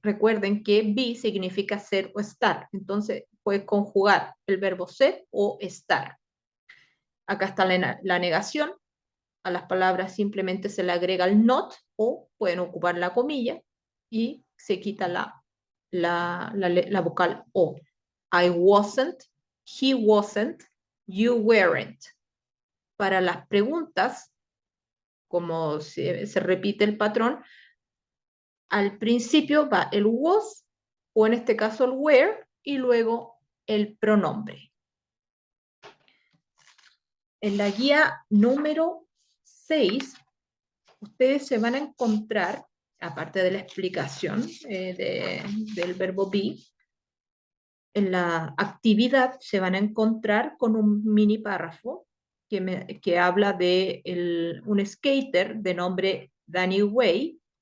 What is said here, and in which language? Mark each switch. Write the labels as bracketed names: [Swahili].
[Spanish] Recuerden que be significa ser o estar. Entonces, puedes conjugar el verbo ser o estar. Acá está la negación. A las palabras simplemente se le agrega el not o pueden ocupar la comilla y se quita la vocal O. [English] I wasn't, he wasn't, you weren't. [Spanish] Para las preguntas, como se repite el patrón, al principio va el was, o en este caso el were, y luego el pronombre. En la guía número 6, ustedes se van a encontrar, aparte de la explicación del verbo be, en la actividad se van a encontrar con un mini párrafo que habla de un skater de nombre Danny Way.